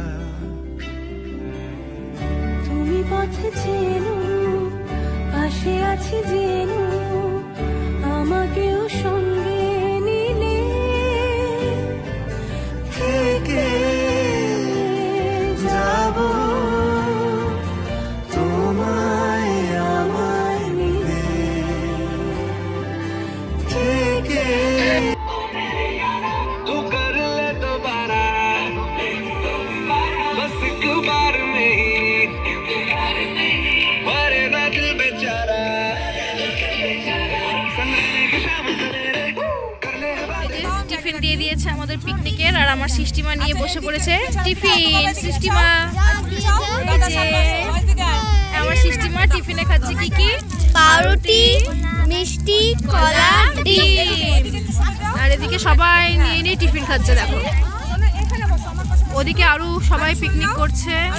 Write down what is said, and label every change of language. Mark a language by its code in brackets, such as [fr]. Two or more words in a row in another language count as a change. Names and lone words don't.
[bn] তুমি পথে চেনো, পাশে আছি জেনো, আমাকেও সঙ্গে নিলে থেকে যাব তোমায় আমায় মিলে, থেকে [hi] तू कर ले दोबारा बस एक बार में ही मरे ना दिल बेचारा सनरे की शाम सवेरे कर ले [bn] টিফিন দিয়ে দিয়েছে আমাদের পিকনিকের, আর আমার সিস্টিমা নিয়ে বসে পড়েছে টিফিন। সিস্টিমা, এই যে আমার সিস্টিমা টিফিনে খাচ্ছে কি কি? পাউরুটি, মিষ্টি, কলা, ডিম। আর এদিকে সবাই নিয়ে নিয়ে টিফিন খাচ্ছে। দেখো ওদিকে আরো সবাই পিকনিক করছে।